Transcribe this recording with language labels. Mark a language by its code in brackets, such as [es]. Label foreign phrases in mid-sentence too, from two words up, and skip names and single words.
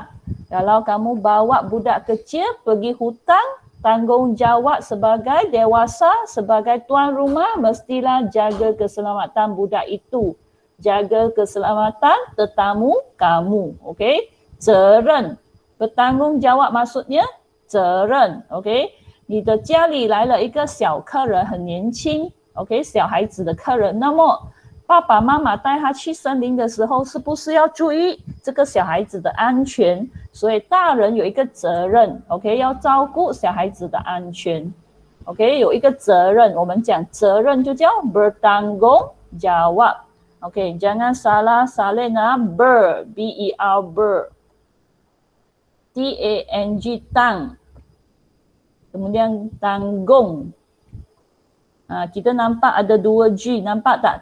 [ms] Kalau kamu bawa budak kecil pergi hutan, tanggungjawab sebagai dewasa, sebagai tuan rumah, mestilah jaga keselamatan budak itu. Jaga keselamatan tetamu kamu. Okey? [zh] 责任. [ms] Bertanggungjawab maksudnya 责任. Okey? [zh] 你的家里来了一个小客人，很年轻。OK， 小孩子的客人，那么爸爸妈妈带他去森林的时候，是不是要注意这个小孩子的安全？所以大人有一个责任 ，OK， 要照顾小孩子的安全 ，OK， 有一个责任，我们讲责任就叫 bertanggungjawab， OK， [ms] jangan salah salin ber T-A-N-G tang， kemudian tanggung。kita nampak ada dua G, nampak tak?